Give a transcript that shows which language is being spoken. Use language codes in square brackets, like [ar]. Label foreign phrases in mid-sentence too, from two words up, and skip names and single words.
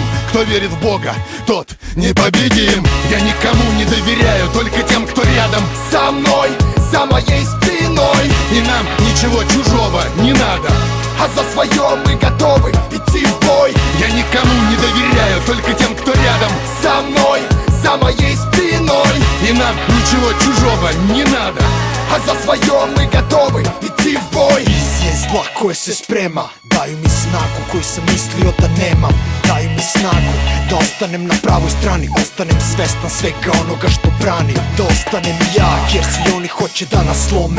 [ru] Кто верит в Бога, тот непобедим. Я никому не доверяю, только тем, кто рядом со мной, за моей спиной. И нам ничего чужого не надо, А за свое мы готовы идти в бой. я никому не доверяю, только тем, кто рядом Со мной, за моей спиной. И нам ничего чужого не надо. А за свое мы готовы идти в бой. [sr] Vizije zla koje se sprema daju mi snagu koju sam mislio da nemam. Daju mi snagu da ostanem na pravoj strani. Ostanem svestan svega onoga što branim. Da ostanem jak jer svi oni hoće da nas slome.